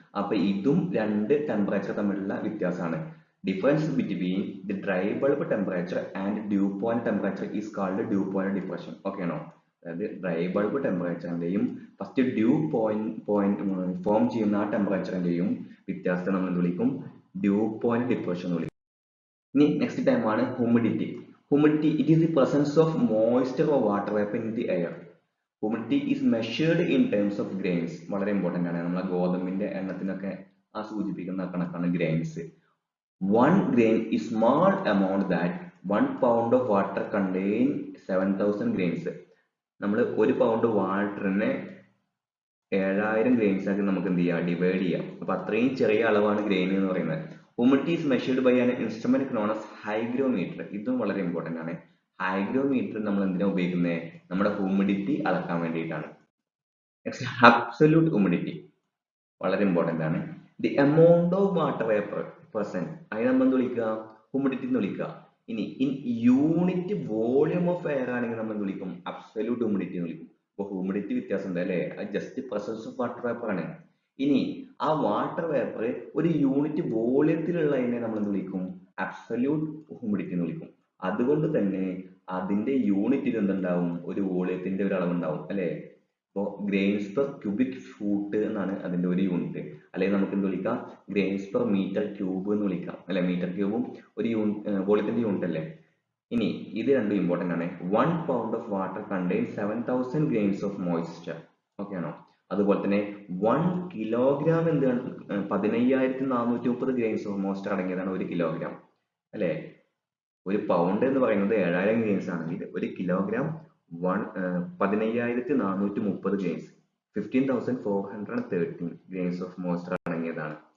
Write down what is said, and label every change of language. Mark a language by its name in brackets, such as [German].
[Malayalam] അപ്പൊ ഇതും രണ്ട് ടെമ്പറേച്ചർ തമ്മിലുള്ള വ്യത്യാസമാണ്. [English] Difference between the dry bulb temperature and dew point temperature is called dew point depression. [Malayalam] Okay ആണോ. അതായത് dry bulb ടെമ്പറേച്ചറിന്റെയും first due point form ചെയ്യുന്ന ആ ടെമ്പറേച്ചറിന്റെയും വ്യത്യാസത്തെ നമ്മൾ എന്ത് വിളിക്കും, ഡ്യൂ പോയിന്റ് ഡിപ്രഷൻ എന്ന് വിളിക്കും. ഇനി നെക്സ്റ്റ് ടൈം ആണ് humidity. [English] Humidity, it is the presence of moisture or water vapor in the air. Humidity is measured in terms of grains. [Malayalam] വളരെ ഇമ്പോർട്ടന്റ് ആണ്. നമ്മളെ ഗോതമ്പിന്റെ എണ്ണത്തിനൊക്കെ ആ സൂചിപ്പിക്കുന്ന കണക്കാണ് grains. [English] 1 grain is small amount that 1 pound of water contain 7000 grains. [Malayalam] നമ്മൾ 1 pound വാട്ടറിനെ 7000 grains ആക്കി നമുക്ക് എന്ത് ചെയ്യാം, ഡിവൈഡ് ചെയ്യാം. അപ്പൊ അത്രയും ചെറിയ അളവാണ് ഗ്രെയിൻ എന്ന് പറയുന്നത്. [English] Humidity is measured by an instrument known as hygrometer. [Malayalam] ഇതും വളരെ ഇമ്പോർട്ടന്റ് ആണ്. ഹൈഗ്രോമീറ്റർ നമ്മൾ എന്തിനാ ഉപയോഗിക്കുന്നത്, നമ്മുടെ ഹ്യൂമിഡിറ്റി അളക്കാൻ വേണ്ടിയിട്ടാണ്. നെക്സ്റ്റ് അബ്സല്യൂട്ട് ഹ്യൂമിഡിറ്റി വളരെ ഇമ്പോർട്ടന്റ് ആണ്. [English] the amount of water vapour percent, [Malayalam] അതിന് നമ്മൾ എന്ത് വിളിക്കുക, ഹ്യൂമിഡിറ്റി എന്ന് വിളിക്കുക. ഇനി [English] in unit volume of air [Malayalam] ആണെങ്കിൽ നമ്മൾ എന്ത് വിളിക്കും, അബ്സല്യൂട്ട് ഹ്യൂമിഡിറ്റി എന്ന് വിളിക്കും. അപ്പോൾ ഹ്യൂമിഡിറ്റി വ്യത്യാസം ഉണ്ട് അല്ലേ? അത് [English] just presence of water vapour [Malayalam] ആണ്. ഇനി ആ വാട്ടർ വേപ്പർ ഒരു യൂണിറ്റ് വോളിയത്തിലുള്ളതിനെ നമ്മൾ എന്ത് വിളിക്കും? അബ്സല്യൂട്ട് ഹ്യൂമിഡിറ്റി എന്ന് വിളിക്കും. അതുകൊണ്ട് തന്നെ അതിന്റെ യൂണിറ്റിന് എന്തുണ്ടാവും? ഒരു വോളിയത്തിന്റെ ഒരു അളവുണ്ടാവും അല്ലേ? അപ്പോൾ ഗ്രെയിൻസ് പെർ ക്യൂബിക് ഫൂട്ട് എന്നാണ് അതിന്റെ ഒരു യൂണിറ്റ്. അല്ലെങ്കിൽ നമുക്ക് എന്ത് വിളിക്കാം? ഗ്രെയിൻസ് പെർ മീറ്റർ ക്യൂബ് എന്ന് വിളിക്കാം അല്ലെ? മീറ്റർ ക്യൂബും ഒരു വോളിയത്തിന്റെ യൂണിറ്റ് അല്ലേ? ഇനി ഇത് രണ്ടും ഇമ്പോർട്ടന്റ് ആണ്. [English] 1 pound of water contains 7000 grains of moisture. [Malayalam] Okay ആണോ? അതുപോലെ തന്നെ 1 കിലോഗ്രാം എന്താണ്? 15430 ഗ്രെയിൻസ് ഓഫ് മോയ്സ്ചർ അടങ്ങിയതാണ് 1 കിലോഗ്രാം അല്ലെ? ഒരു പൗണ്ട് എന്ന് പറയുന്നത് 7000 ഗ്രെയിൻസ് ആണെങ്കിൽ 1 kilogram 15430 grains 15413 grains of moisture അടങ്ങിയതാണ്.